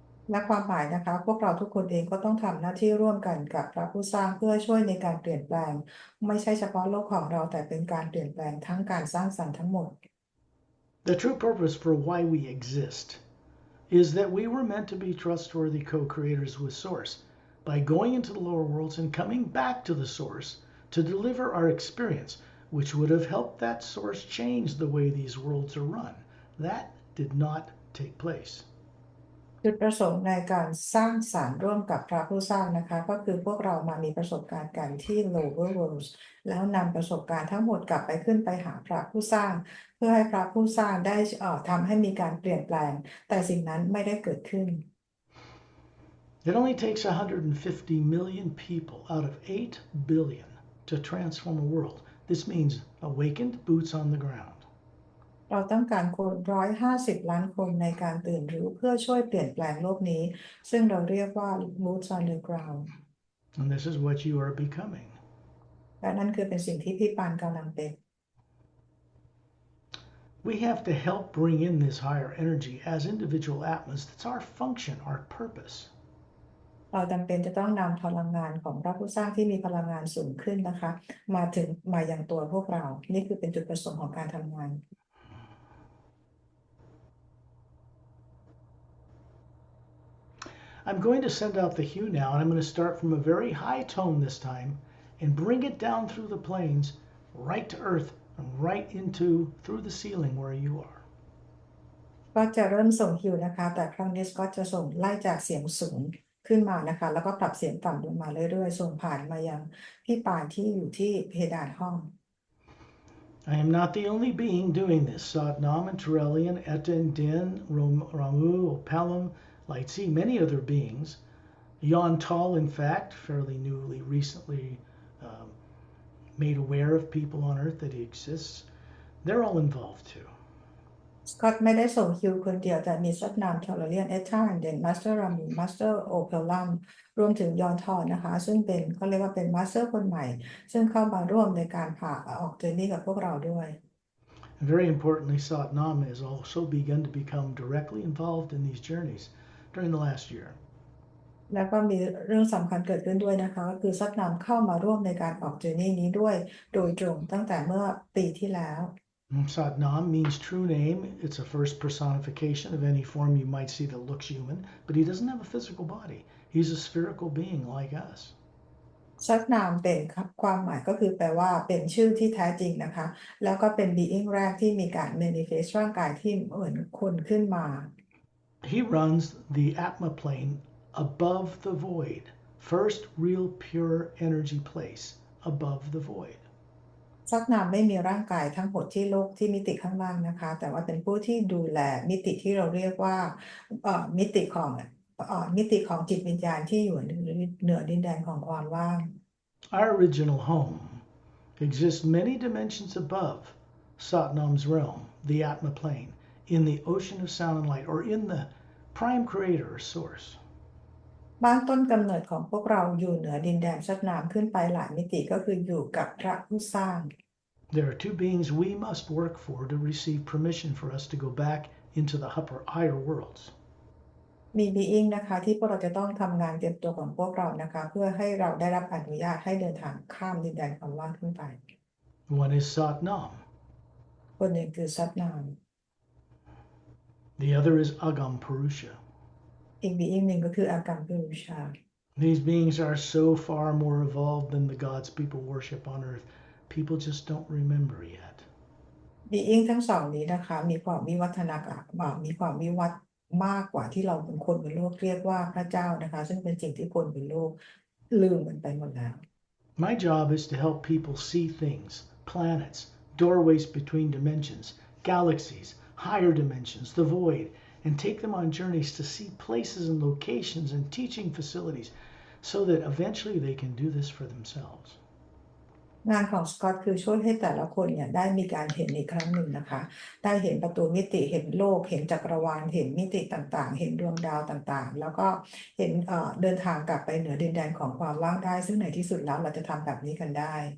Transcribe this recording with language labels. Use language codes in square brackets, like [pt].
[th] และความหมายนะคะพวกเราทุกคนเองก็ต้องทำหน้าที่ร่วมกันกับพระผู้สร้างเพื่อช่วยในการเปลี่ยนแปลงไม่ใช่เฉพาะโลกของเราแต่เป็นการเปลี่ยนแปลงทั้งการสร้างสรรค์ทั้งหมด [en] The true purpose for why we exist is that we were meant to be trustworthy co-creators with source by going into the lower worlds and coming back to the source to deliver our experience, which would have helped that source change the way these worlds are run. That did not take place. [th] จุดประสงค์ในการสร้างสรรค์ร่วมกับพระผู้สร้างนะคะก็คือพวกเรามามีประสบการณ์กันที่ lower worlds แล้วนำประสบการณ์ทั้งหมดกลับไปขึ้นไปหาพระผู้สร้างเพื่อให้พระผู้สร้างได้ทำให้มีการเปลี่ยนแปลงแต่สิ่งนั้นไม่ได้เกิดขึ้น [en] It only takes 150 million people out of 8 billion to transform a world. This means awakened boots on the ground. [th] เราต้องการคน150 ล้านคนในการตื่นรู้เพื่อช่วยเปลี่ยนแปลงโลกนี้ซึ่งเราเรียกว่า [en] boots on the ground And this is what you are becoming. [th] และนั่นคือเป็นสิ่งที่พี่ปานกำลังเป็น [en] We have to help bring in this higher energy as individual atmas. That's our function, our purpose. [th] เราจำเป็นจะต้องนำพลังงานของพระผู้สร้างที่มีพลังงานสูงขึ้นนะคะมาอย่างตัวพวกเรานี่คือเป็นจุดประสงค์ของการทำงาน [en] I'm going to send out the hue now, and I'm going to start from a very high tone this time and bring it down through the planes, right to Earth, and right into through the ceiling where you are. [th] ก็จะเริ่มส่งฮิวนะคะแต่ครั้งนี้ก็จะส่งไล่จากเสียงสูงขึ้นมานะคะแล้วก็ปรับเสียงต่ำลงมาเรื่อยๆส่งผ่านมายังพี่ปานที่อยู่ที่เพดานห้อง [en] I am not the only being doing this. Satnam and Torellian, Etten, Din, Ramu, Pelham, Lightsey, many other beings. Jan Tall, in fact, fairly newly, recently made aware of people on Earth that he exists. They're all involved too. [th] สกอตไม่ได้ส่งฮิวคนเดียวแต่มีซัดนามทอร์เรียนเอชานเดนมาสเตอร์รามูมาสเตอร์โอเพลลัมรวมถึงยอนทอนนะคะซึ่งเป็นเขาเรียกว่าเป็นมาสเตอร์คนใหม่ซึ่งเข้ามาร่วมในการผ่าออกเจอร์นี่กับพวกเราด้วย [en] And very importantly, Satnam has also begun to become directly involved in these journeys during the last year. [th] แล้วก็มีเรื่องสำคัญเกิดขึ้นด้วยนะคะก็คือซัดนามเข้ามาร่วมในการออกเจอร์นี่นี้ด้วยโดยตรงตั้งแต่เมื่อปีที่แล้ว [en] Satnam means true name. It's a first personification of any form you might see that looks human, but he doesn't have a physical body. He's a spherical being like us. [th] ซัดนามเป็นความหมายก็คือแปลว่าเป็นชื่อที่แท้จริงนะคะแล้วก็เป็น being แรกที่มีการ manifest ร่างกายที่เหมือนคนขึ้นมา [en] He runs the Atma plane above the void. First real pure energy place above the void. [th] ซัดนามไม่มีร่างกายทั้งหมดที่โลกที่มิติข้างล่างนะคะแต่ว่าเป็นผู้ที่ดูแลมิติที่เราเรียกว่ามิติของจิตวิญญาณที่อยู่เหนือดินแดนของความว่าง [en] Our original home exists many dimensions above Satnam's realm, the Atma plane, in the ocean of sound and light, or in the prime creator or source. [th] บ้านต้นกำเนิดของพวกเราอยู่เหนือดินแดนซัดนามขึ้นไปหลายมิติก็คืออยู่กับพระผู้สร้าง [en] There are two beings we must work for to receive permission for us to go back into the higher worlds. [th] มี being นะคะที่พวกเราจะต้องทำงานเตรียมตัวของพวกเรานะคะเพื่อให้เราได้รับอนุญาตให้เดินทางข้ามดินแดนความว่างขึ้นไป [en] One is Satnam. [th] คนหนึ่งคือซัดนาม [en] The other is Agam Purusha. [th] อีก being หนึ่งก็คืออากัมพิรุชา [en] These beings are so far more evolved than the gods people worship on earth. People just don't remember yet. [th] being ทั้งสองนี้นะคะมีความวิวัฒนาการมีความวิวัฒน์มากกว่าที่เราเป็นคนบนโลกเรียกว่าพระเจ้านะคะซึ่งเป็นสิ่งที่คนบนโลกลืมมันไปหมดแล้ว [en] My job is to help people see things, planets, doorways between dimensions, galaxies, higher dimensions, the void, and take them on journeys to see places and locations and teaching facilities so that eventually they can do this for themselves. [th] งานของสกอตคือช่วยให้แต่ละคนเนี่ยได้มีการเห็นอีกครั้งหนึ่งนะคะได้เห็นประตูมิติเห็นโลกเห็นจักรวาลเห็นมิติต่างๆเห็นดวงดาวต่างๆแล้วก็เห็นเดินทางกลับไปเหนือดินแดนของความว่างได้ซึ่งในที่สุดแล้วเราจะทำแบบนี้กันได้